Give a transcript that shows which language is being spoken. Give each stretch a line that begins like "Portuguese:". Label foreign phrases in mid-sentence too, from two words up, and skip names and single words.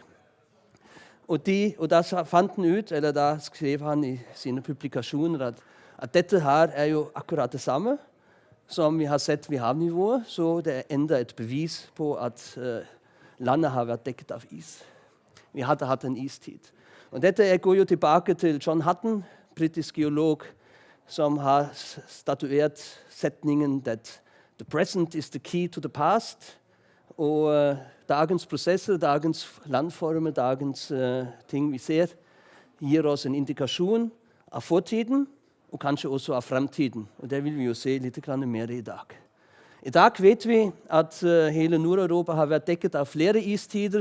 Norwegian: Og da fant han ut, eller da skrev han i sine publikasjoner at dette her er jo akkurat det samme som vi har sett ved havnivået, så det er enda et bevis på at landet har vært dekket av is. Vi hadde hatt en istid. Og dette går jo tilbake til John Hutton, britisk geolog, som har statuert setningen
English: that the present is the key to the past,
Norwegian: og dagens prosesser, dagens landformer, dagens ting vi ser, gir oss en indikasjon av fortiden, og kanskje også av fremtiden. Og det vil vi jo se litt mer i dag. I dag vet vi at hele Nord-Europa har vært dekket av flere istider.